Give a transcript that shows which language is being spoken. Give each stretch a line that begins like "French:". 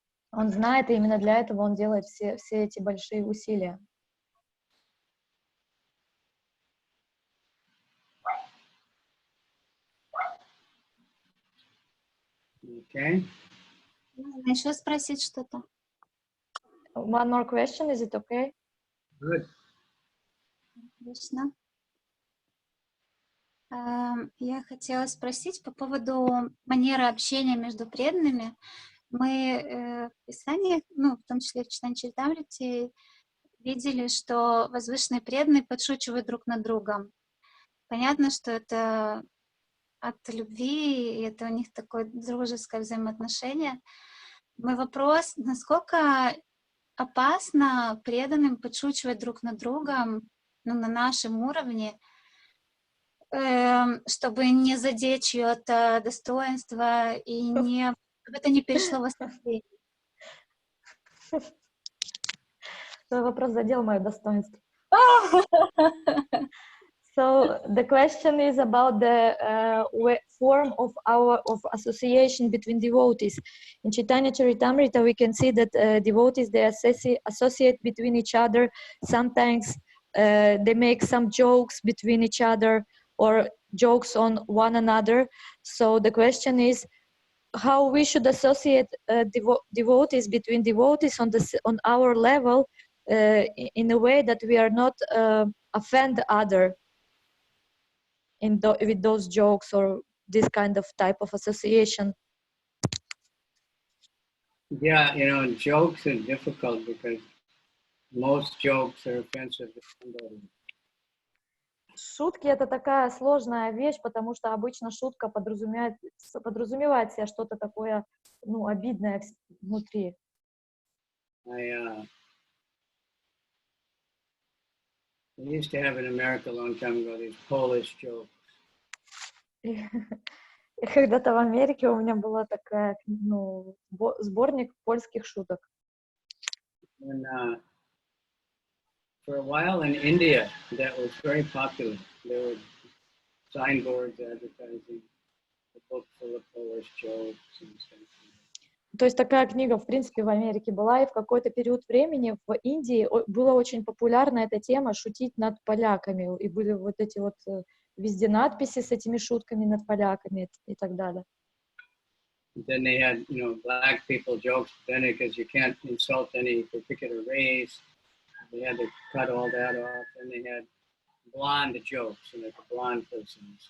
Russian: Он знает, и именно для этого он делает все эти большие усилия.
English: Okay.
Russian: Можно еще спросить что-то?
English: One more question, is it okay? Good.
Russian: Отлично. Я хотела спросить по поводу манеры общения между преданными. Мы в Писании, в том числе в Чайтанья-чаритамрите, видели, что возвышенные преданные подшучивают друг над другом. Понятно, что это от любви, и это у них такое дружеское взаимоотношение. Мой вопрос, насколько опасно преданным подшучивать друг над другом, на нашем уровне, чтобы не задеть чье-то достоинство и чтобы это не перешло в оскорбление. Твой вопрос задел мое достоинство.
English: So the question is about the form of association between devotees. In Chaitanya-charitamrita, we can see that devotees, they associate between each other. Sometimes they make some jokes between each other or jokes on one another. So the question is how we should associate devotees between devotees on our level in a way that we are not offend other with those jokes or this kind of type of association. Yeah, jokes are difficult because most jokes are offensive to somebody.
Russian: Шутки — это такая сложная вещь, потому что обычно шутка подразумевает в себе что-то такое, обидное внутри.
English: I used to have in America a long time ago these Polish jokes.
Russian: И когда-то в Америке у меня была такая, сборник польских шуток.
English: And for a while in India, that was very popular. There were signboards advertising a book full of Polish jokes and stuff.
Russian: То есть такая книга, в принципе, в Америке была, и в какой-то период времени в Индии была очень популярна эта тема шутить над поляками, и были вот эти везде надписи с этими шутками над поляками и так далее.
English: Then they had, black people jokes, then because you can't insult any particular race. They had to cut all that off. And they had blonde jokes, like a blonde person.